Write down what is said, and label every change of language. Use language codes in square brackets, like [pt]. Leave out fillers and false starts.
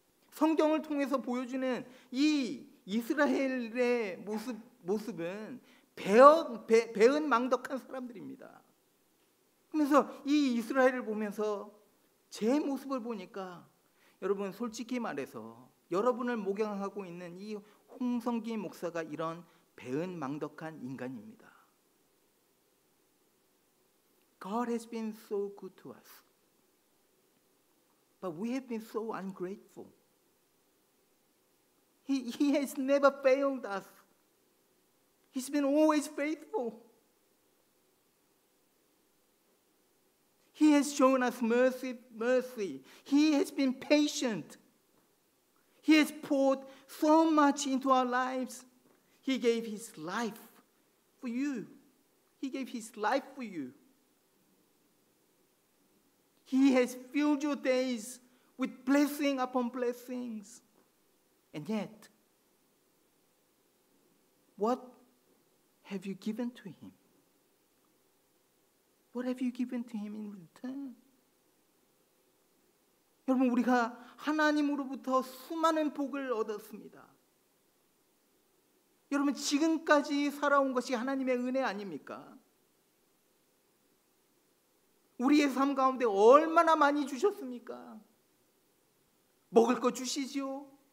[ko] 성경을 통해서 보여주는 이 이스라엘의 모습은 배은망덕한 사람들입니다. 그래서 이 이스라엘을 보면서 제 모습을 보니까 여러분, 솔직히 말해서 여러분을 목양하고 있는 이 홍성기 목사가 이런 배은망덕한 인간입니다. [en] God has been so good to us, but we have been so ungrateful. He has never failed us. He's been always faithful. He has shown us mercy. He has been patient. He has poured so much into our lives. He gave his life for you. He gave his life for you. He has filled your days with blessing upon blessings. And yet, what have you given to him? What have you given to him in return? [ko] 여러분, 우리가 하나님으로부터 수많은 복을 얻었습니다. 여러분, 지금까지 살아온 것이 하나님의 은혜 아닙니까? 우리의 삶 가운데 얼마나 많이 주셨습니까? 먹을 거 주시죠.